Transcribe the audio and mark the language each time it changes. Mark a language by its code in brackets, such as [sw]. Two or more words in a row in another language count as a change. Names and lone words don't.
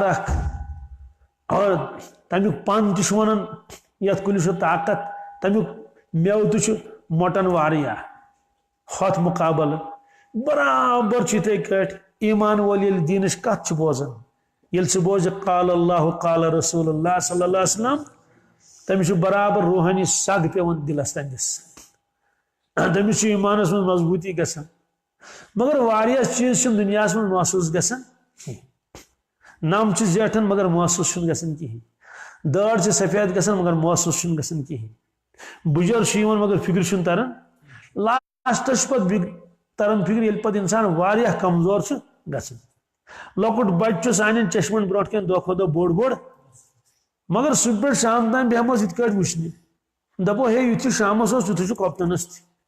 [ks] اکھ اور تمیُک پن تہِ چھُ ونان یتھ کُلِس چھُ طاقت تمیُک میوٕ تہِ چھُ مۄٹان واریاہ ہوٚتھ مُقابل برابر چھُ یِتھے کٲٹھۍ ایمان وول ییٚلہِ دیٖنٕچ کتھ چھُ بوزان ییٚلہِ سُہ بوزِ [ar] قال اللہ قال رسول اللہ صلی اللہ علیہ وسلم [ks] تٔمِس چھُ برابر روحٲنی سگ پیوان دلس تنٛدِس تٔمِس چھُ ایمانس منٛز مضبوٗطی گژھان مگر واریاہ چیٖز چھِنہٕ دُنیاہس منٛز محسوٗس گژھان کینٛہہ نم چھِ زیٹھان مگر محسوٗس چھُنہٕ گژھان کِہیٖنۍ دٲڑ چھِ سفید گژھان مگر محسوٗس چھُنہٕ گژھان کِہیٖنۍ بُجر چھُ یِوان مگر فکر چھُنہٕ تران لاسٹس چھُ پتہٕ تران فکر ییٚلہِ پتہٕ انسان واریاہ کمزور چھُ گژھان لۄکُٹ بچہِ چھُ سانٮ۪ن چشمن برونٛٹھ کٮ۪ن دۄہ کھۄتہٕ دۄہ بوٚڑ بوٚڑ مگر صبح پٮ۪ٹھ شام تام بیٚہمو أسۍ یِتھ کٲٹھۍ وٕچھنہِ دپو ہے یُتھُے شامس اوس تیُتھُے چھُ کۄپتنس تہِ